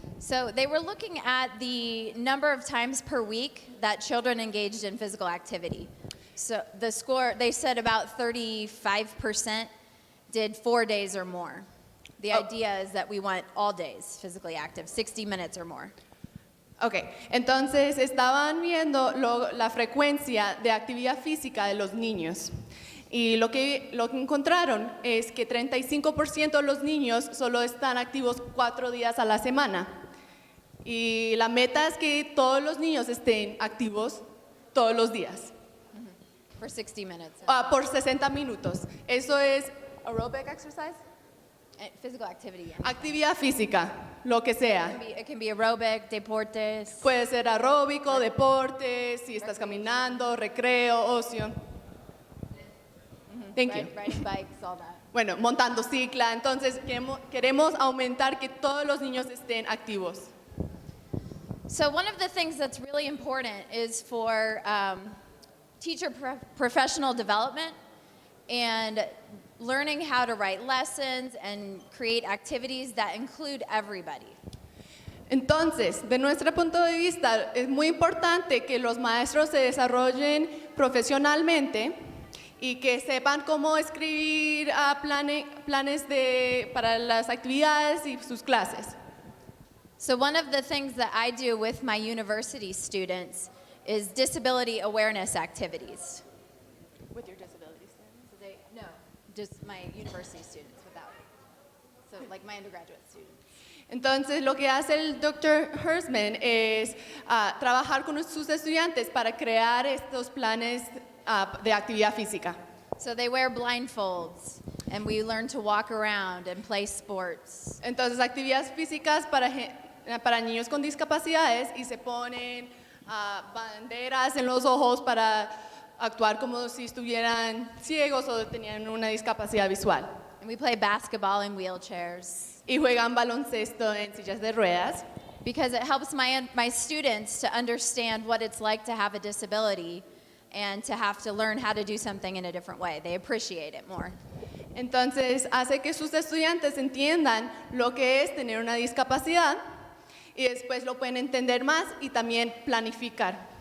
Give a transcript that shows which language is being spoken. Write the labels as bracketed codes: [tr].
[en] So they were looking at the number of times per week that children engaged in physical activity. So the score, they said about 35% did 4 days or more. The idea is that we want all days physically active, 60 minutes or more. [es] Ok, entonces estaban viendo la frecuencia de actividad física de los niños. Y lo que encontraron es que 35% de los niños solo están activos 4 días a la semana. Y la meta es que todos los niños estén activos todos los días. [en] For 60 minutes. [es] Por 60 minutos. Eso es [en] aerobic exercise. Physical activity. Yeah. [es] Actividad física, lo que sea. [en] It can be aerobic, deportes. [es] Puede ser aeróbico, deporte, si estás caminando, recreo, ocio. [en] Thank you. Riding bikes, all that. [es] Bueno, montando cicla. Entonces, queremos aumentar que todos los niños estén activos. [en] So one of the things that's really important is for teacher professional development and learning how to write lessons and create activities that include everybody. [es] Entonces, de nuestro punto de vista, es muy importante que los maestros se desarrollen profesionalmente y que sepan cómo escribir planes para las actividades y sus clases. [en] So one of the things that I do with my university students is disability awareness activities. With your disability students? No, just my university students without. So like my undergraduate students. [es] Entonces, lo que hace el Dr. Hersman es trabajar con sus estudiantes para crear estos planes de actividad física. [en] So they wear blindfolds and we learn to walk around and play sports. [es] Entonces, actividades físicas para niños con discapacidades y se ponen banderas en los ojos para actuar como si estuvieran ciegos o tenían una discapacidad visual. [en] And we play basketball in wheelchairs. [es] Y juegan baloncesto en sillas de ruedas. [en] Because it helps my students to understand what it's like to have a disability and to have to learn how to do something in a different way. They appreciate it more. [es] Entonces, hace que sus estudiantes entiendan lo que es tener una discapacidad y después lo pueden entender más y también planificar.